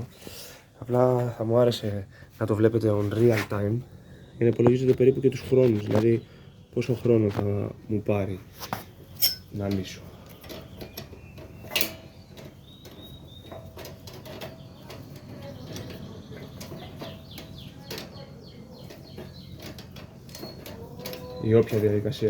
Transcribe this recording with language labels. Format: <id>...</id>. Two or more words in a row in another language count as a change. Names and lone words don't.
<el>Απλά θα μου άρεσε να το βλέπετε</el> <en>on real time</en> <el>για να υπολογίζετε περίπου και τους χρόνους, δηλαδή πόσο χρόνο θα μου πάρει να λύσω. Η όποια διαδικασία.</el>